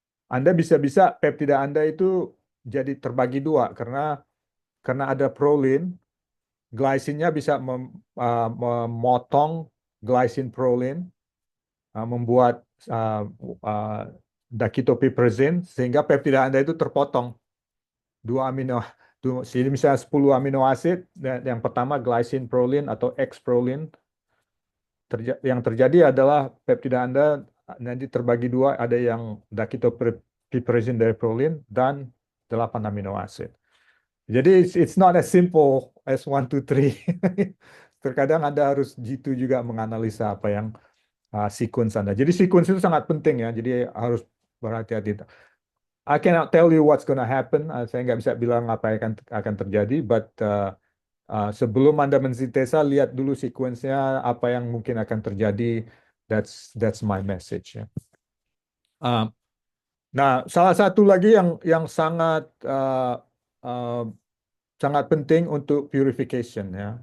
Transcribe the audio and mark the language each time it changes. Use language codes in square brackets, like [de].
[id] Anda bisa-bisa peptida Anda itu jadi terbagi dua karena ada proline, glycinnya bisa memotong glycine proline, membuat uh, uh, dakitopiperazine sehingga peptida Anda itu terpotong dua amino jadi misalnya 10 amino asid dan yang pertama glycine proline atau X proline yang terjadi adalah peptida Anda nanti terbagi dua ada yang dakitopiperazine dari proline dan 8 amino asid. [en] Jadi it's not as simple as one, two, three. [id] Terkadang Anda harus gitu juga menganalisa apa yang sequence Anda. Jadi sequence itu sangat penting ya. Jadi harus berhati-hati. [en] I cannot tell you what's gonna happen. [id] Saya nggak bisa bilang apa yang akan terjadi. But sebelum Anda mensintesa, lihat dulu sequence-nya apa yang mungkin akan terjadi. [en] That's my message [id] ya. Uh, nah, salah satu lagi yang uh, sangat penting untuk purification ya.